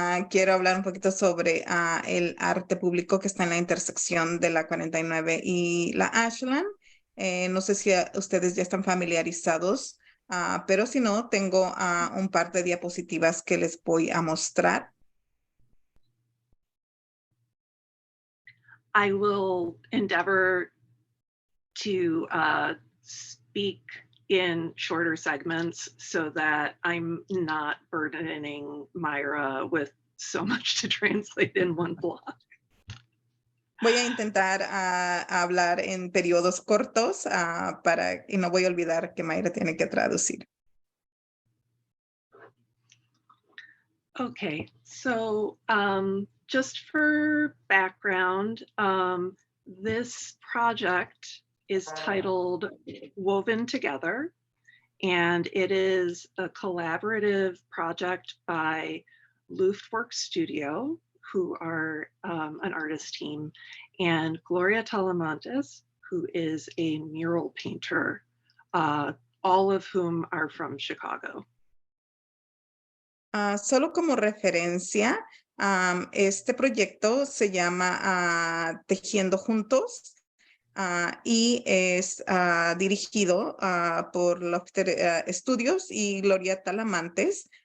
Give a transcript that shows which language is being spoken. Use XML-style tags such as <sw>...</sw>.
<es>Quiero hablar un poquito sobre el arte público que está en la intersección de la 49 y la Ashland. No sé si ustedes ya están familiarizados, pero si no, tengo un par de diapositivas que les voy a mostrar.</es> <en>I will endeavor to speak in shorter segments so that I'm not burdening Myra with so much to translate in one block.</en> <es>Voy a intentar hablar en periodos cortos y no voy a olvidar que Mayra tiene que traducir.</es> <en>Okay, so just for background, this project is titled Woven Together, and it is a collaborative project by Luftwork Studio, who are an artist team, and Gloria Talamantes, who is a mural painter, all of whom are from Chicago.</en> <es>Solo como referencia, este proyecto se llama Tejiendo Juntos y es dirigido por Lofter Studios y Gloria Talamantes.</es>